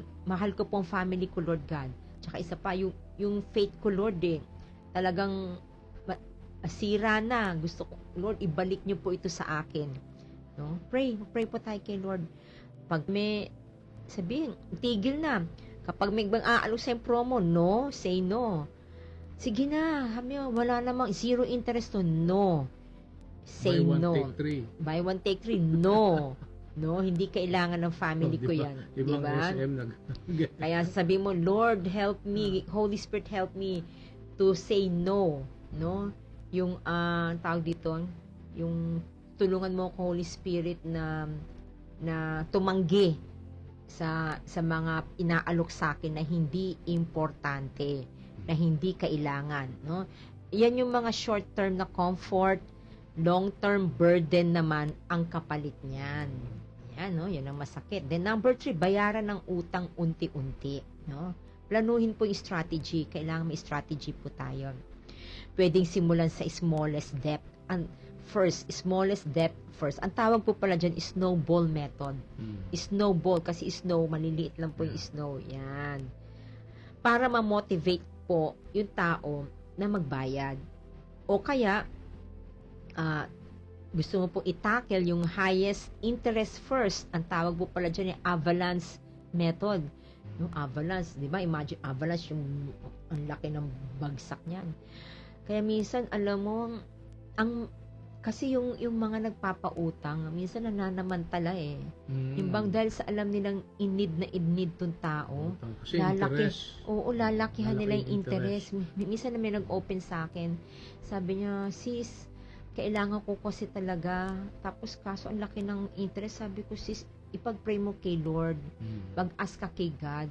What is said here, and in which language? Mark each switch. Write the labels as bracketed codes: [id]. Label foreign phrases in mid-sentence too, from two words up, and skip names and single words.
[tl] Mahal ko po ang family ko, Lord God. Tsaka isa pa, yung faith ko, Lord, talagang sira na. Gusto ko, Lord, ibalik niyo po ito sa akin. No? Pray po tayo kay Lord. Pag may sabihin, tigil na. Kapag may aalok sa promo, no, [en] say no. [tl] Sige na, wala namang [en] zero interest [tl] to, no. [en] Say Buy one, no. take three. Buy one, take three, no. [tl] No, hindi kailangan ng family ko yan. Ibang Diba? SM Kaya sabi mo, Lord, [en] help me. Holy Spirit, help me to say no. [tl] No? Yung, tawag dito, yung tulungan mo ko, Holy Spirit, na tumanggi sa mga inaalok sa akin na hindi importante, na hindi kailangan. No? Yan yung mga short-term na comfort, [en] long-term burden [tl] naman ang kapalit niyan. Yan, no? Yan ang masakit. [en] Then number 3, [tl] bayaran ng utang unti-unti. No? Planuhin po yung strategy. Kailangan may strategy po tayo. Pwedeng simulan sa [en] smallest debt. Smallest debt first. [tl] Ang tawag po pala dyan is [en] snowball method. [tl] Snowball, kasi snow, maliliit lang po yung snow. Yan. Para ma-motivate po yung tao na magbayad. O kaya, gusto mo po i-tackle yung [en] highest interest first. [tl] Ang tawag po pala dyan yung [en] avalanche method. [tl] Yung avalanche, di ba? Imagine, avalanche yung ang laki ng bagsak niyan. Kaya minsan, alam mo, kasi yung mga nagpapautang, minsan nananamantala eh. Yung bang dahil sa alam nilang in-need tong tao, Kasi interest. lalakihan Malaki nila yung yung interest. Minsan na may nag-open sa akin, sabi niya, sis, kailangan ko kasi talaga. Tapos kaso ang laki ng interest. Sabi ko, sis, ipag-pray mo kay Lord. Pag-ask ka kay God.